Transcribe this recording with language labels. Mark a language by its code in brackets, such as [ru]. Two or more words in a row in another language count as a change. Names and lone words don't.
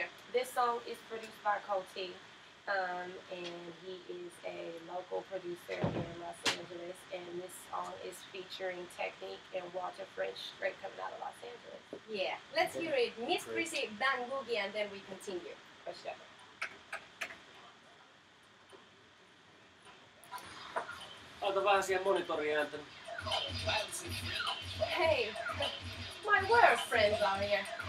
[en] This song is produced by Coty, and he is a local producer here in Los Angeles. And this song is featuring Technique and Walter French, straight coming out of Los Angeles. Yeah, let's hear it. Miss Prissy, Dan Boogie, and then we continue. For sure. [fi] Ota vähän siihen monitoriin ääntä. [en] Hey, my work friends are here.